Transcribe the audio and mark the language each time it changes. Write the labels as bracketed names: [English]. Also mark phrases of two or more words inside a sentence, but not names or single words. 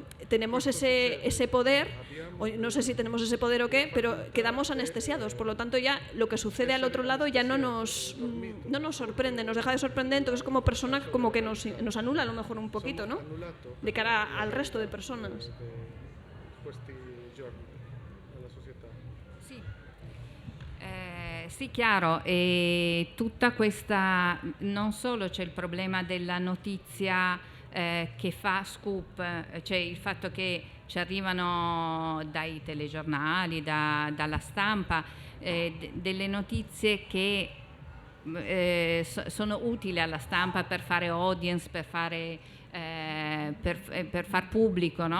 [Spanish] Tenemos ese poder, o no sé si tenemos ese poder o qué, pero quedamos anestesiados. Por lo tanto, ya lo que sucede al otro lado ya no nos sorprende, nos deja de sorprender. Entonces, como persona, como que nos anula a lo mejor un poquito, ¿no? De cara al resto de personas. [Italian] Sì, chiaro, e tutta questa, non solo c'è il problema della notizia che fa scoop, cioè il fatto che ci arrivano dai telegiornali, dalla stampa, delle notizie che sono utili alla stampa per fare audience, per far pubblico, no?